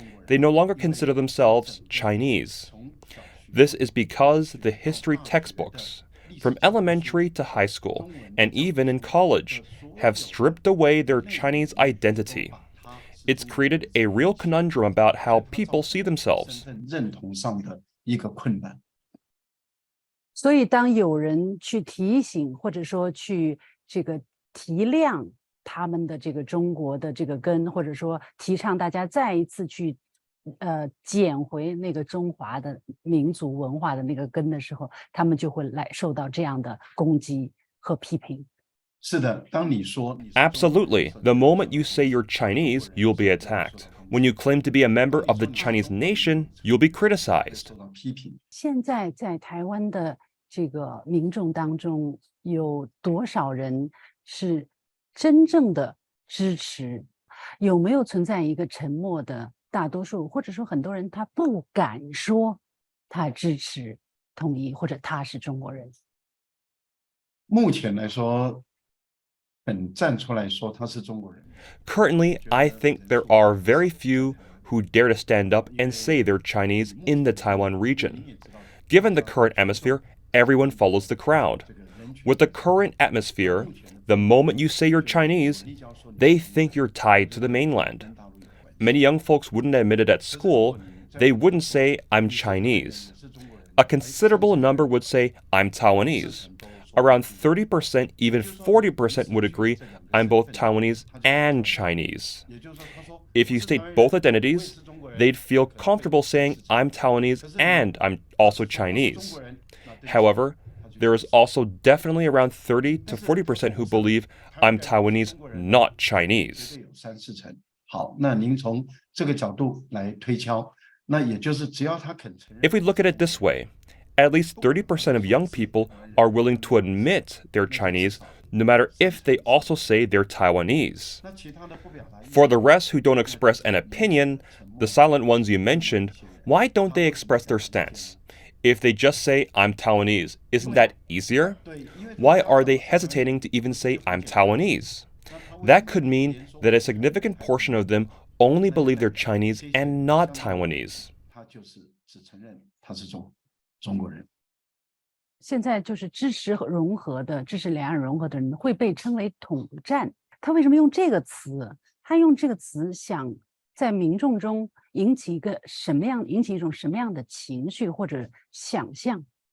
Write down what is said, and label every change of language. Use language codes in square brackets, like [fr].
[en] They no longer consider themselves Chinese. This is because the history textbooks, from elementary to high school, and even in college, have stripped away their Chinese identity. It's created a real conundrum about how people see themselves. [zh] 认同上的一个困难。所以，当有人去提醒，或者说去这个提亮他们的这个中国的这个根，或者说提倡大家再一次去捡回那个中华的民族文化的那个根的时候，他们就会来受到这样的攻击和批评。是的，当你说 [en] Absolutely. The moment you say you're Chinese, you'll be attacked. When you claim to be a member of the Chinese nation, you'll be criticized. [zh] 受到批评，现在在台湾的这个民众当中，有多少人是真正的支持？有没有存在一个沉默的大多数，或者说很多人他不敢说他支持统一，或者他是中国人？目前来说，肯站出来说他是中国人。 [en] Currently, I think there are very few who dare to stand up and say they're Chinese in the Taiwan region. Given the current atmosphere, everyone follows the crowd. With the current atmosphere, the moment you say you're Chinese, they think you're tied to the mainland. Many young folks wouldn't admit it at school. They wouldn't say, I'm Chinese. A considerable number would say, I'm Taiwanese. Around 30%, even 40% would agree, I'm both Taiwanese and Chinese. If you state both identities, they'd feel comfortable saying, I'm Taiwanese and I'm also Chinese. However, there is also definitely around 30 to 40% who believe I'm Taiwanese, not Chinese. [zh] 有3、4成。好，那您从这个角度来推敲，那也就是只要他肯承认。 [en] If we look at it this way, at least 30% of young people are willing to admit they're Chinese, no matter if they also say they're Taiwanese. [zh] 那其他的不表达意见 [en] For the rest who don't express an opinion, the silent ones you mentioned, why don't they express their stance? If they just say, I'm Taiwanese, isn't that easier? Why are they hesitating to even say, I'm Taiwanese? That could mean that a significant portion of them only believe they're Chinese and not Taiwanese. [zh] 他就是只承认他是中国人。现在就是支持和融合的、支持两岸融合的人会被称为统战。他为什么用这个词？他用这个词想在民众中引起一种什么样的情绪或者想象？